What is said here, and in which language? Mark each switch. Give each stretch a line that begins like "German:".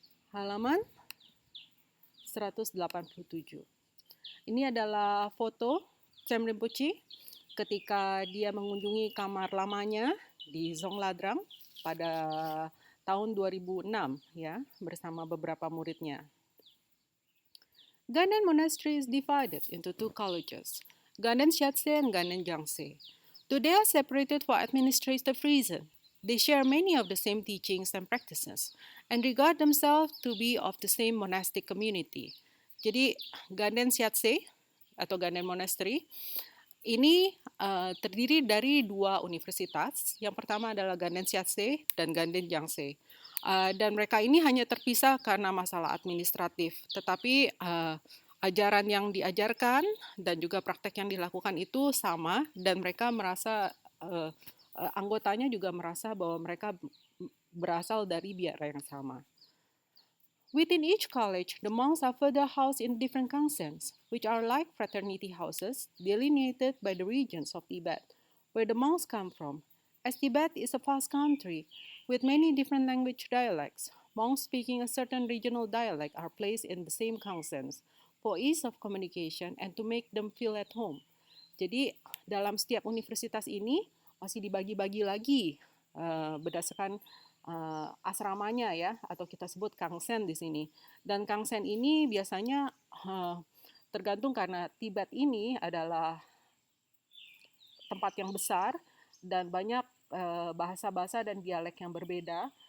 Indonesian: Halaman 187. Ini adalah foto Sem Rinpoche ketika dia mengunjungi kamar lamanya di Zongladrang pada tahun 2006 ya bersama beberapa muridnya.
English: Ganden Monastery is divided into 2 colleges, Ganden Siatse and Ganden Jangse. Though they are separated for administrative reasons, they share many of the same teachings and practices and regard themselves to be of the same monastic community.
Indonesian: Jadi Ganden Siatse atau Ganden Monastery ini terdiri dari 2 universitas. Yang pertama adalah Ganden Siatse dan Ganden Jangse. Dan mereka ini hanya terpisah karena masalah administratif. Tetapi ajaran yang diajarkan dan juga praktek yang dilakukan itu sama dan mereka merasa anggotanya juga merasa bahwa mereka berasal dari biara yang sama.
English: Within each college, the monks are further housed in different kangsens, which are like fraternity houses delineated by the regions of Tibet, where the monks come from. As Tibet is a vast country with many different language dialects, monks speaking a certain regional dialect are placed in the same kangsens for ease of communication and to make them feel at home.
Indonesian: Jadi dalam setiap universitas ini masih dibagi-bagi lagi berdasarkan asramanya ya, atau kita sebut kangsen di sini. Dan kangsen ini biasanya tergantung karena Tibet ini adalah tempat yang besar dan banyak bahasa-bahasa dan dialek yang berbeda.